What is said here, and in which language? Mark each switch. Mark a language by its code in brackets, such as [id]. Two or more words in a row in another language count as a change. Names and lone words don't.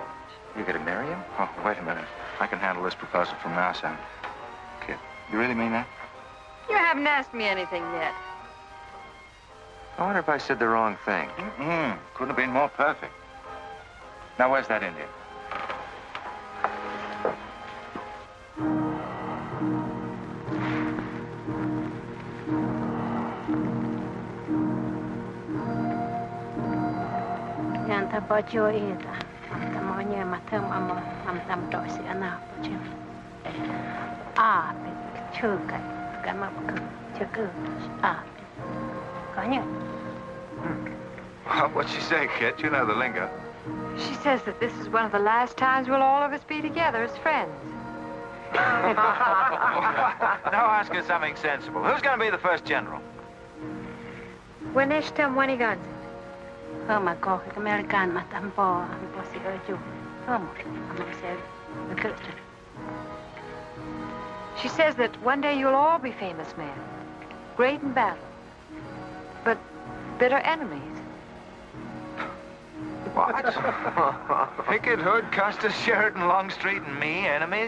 [en] You gonna marry him? Oh, wait a minute. I can handle this proposal from our side. Kit, you really mean that? You haven't asked me anything yet. I wonder if I said the wrong thing. Couldn't have been more perfect. Now, where's that Indian? Yanta bajo ita, amtamanya matam ama amtam dosi ana bajo. Ah, chuka, kama chuka, ah, kanya. What'd she say, Kit? You know the lingo. She says that this is one of the last times we'll all of us be together as friends. Now ask her something sensible. Who's going to be the first general? When is Wanigan? Oh, my God, American matampo, amposi oju. She says that one day you'll all be famous men, great in battle, but bitter enemies. What? Pickett, Hood, Custer, Sheridan, Longstreet, and me, enemies?